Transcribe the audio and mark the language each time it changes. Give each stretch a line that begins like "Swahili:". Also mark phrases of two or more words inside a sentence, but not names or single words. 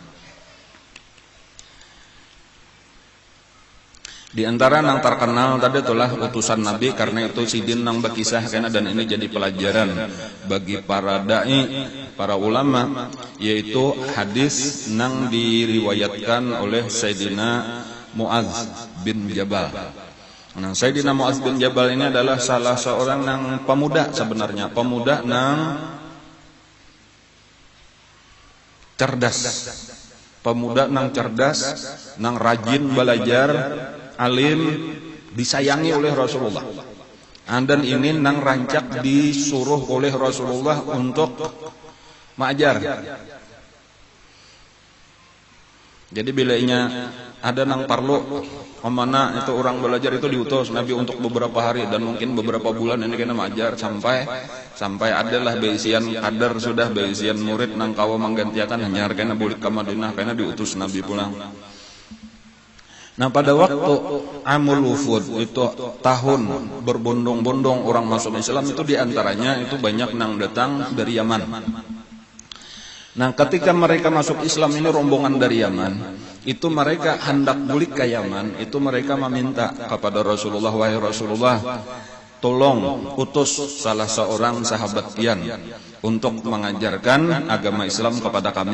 Banjar: Di antara yang terkenal tadi itulah utusan Nabi, karena itu sidin yang berkisah karena, dan ini jadi pelajaran bagi para dai, para ulama, yaitu hadis yang diriwayatkan oleh Sayyidina Mu'adz bin Jabal. Nah, Sayyidina Mu'adz bin Jabal ini adalah salah seorang yang pemuda sebenarnya, pemuda yang cerdas. Pemuda yang cerdas, yang rajin belajar, alim, disayangi oleh Rasulullah. Dan ini nang rancak disuruh oleh Rasulullah untuk mengajar. Jadi bilanya ada nang parlo mana itu orang belajar itu diutus Nabi untuk beberapa hari dan mungkin beberapa bulan ini kena mengajar sampai adalah beisian kader sudah beisian murid nang kawa menggantiakan hanya karena bulik ke Madinah karena diutus Nabi pulang. Nah pada waktu
Arabic: عام الوفود
Banjar: itu tahun berbondong-bondong orang masuk Islam itu diantaranya itu banyak yang datang dari Yaman. Nah ketika mereka masuk Islam ini rombongan dari Yaman, itu mereka hendak bulik ke Yaman, itu mereka meminta kepada Rasulullah, wahai Rasulullah, tolong utus salah seorang sahabat pian untuk mengajarkan agama Islam kepada kami.